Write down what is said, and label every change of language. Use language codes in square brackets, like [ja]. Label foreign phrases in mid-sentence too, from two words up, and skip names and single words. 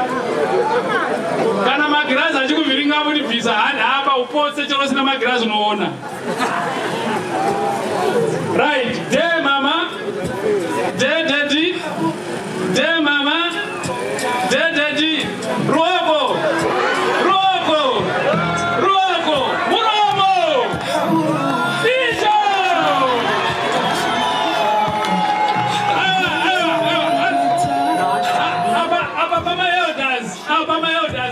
[sn] Kana magirazi achikuviringa muri visa hapa upose chero sina magirazi unoona. [en] Right, there mama. There daddy. There mama. There daddy. [sn] Ruoko. Muromo. Ijo. Abama elders.